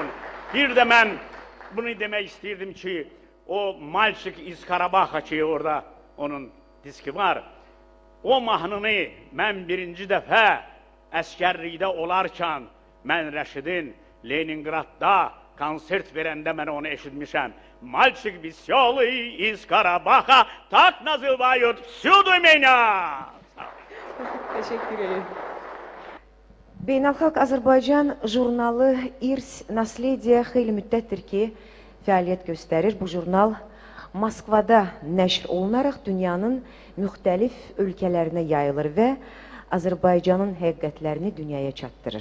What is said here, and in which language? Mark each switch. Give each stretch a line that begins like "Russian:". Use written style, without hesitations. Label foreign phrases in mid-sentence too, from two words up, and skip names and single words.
Azerbaijani: Bir de mən bunu demək istəyirdim ki, o
Russian: Мальчик из Карабаха
Azerbaijani: ki, orada onun diski var. O mahnını mən birinci dəfə əskərlikdə olarkən mən Rəşidin Leningradda konsert verəndə mən onu eşitmişəm.
Russian: Мальчик веселый из Карабаха так называют всюду меня.
Turkish: Teşekkür ederim.
Azerbaijani: Beynəlxalq Azərbaycan jurnalı İrs Naslediya xeyli müddətdir ki, fəaliyyət göstərir. Bu jurnal Moskvada nəşr olunaraq dünyanın müxtəlif ölkələrinə yayılır və Azərbaycanın həqiqətlərini dünyaya çatdırır.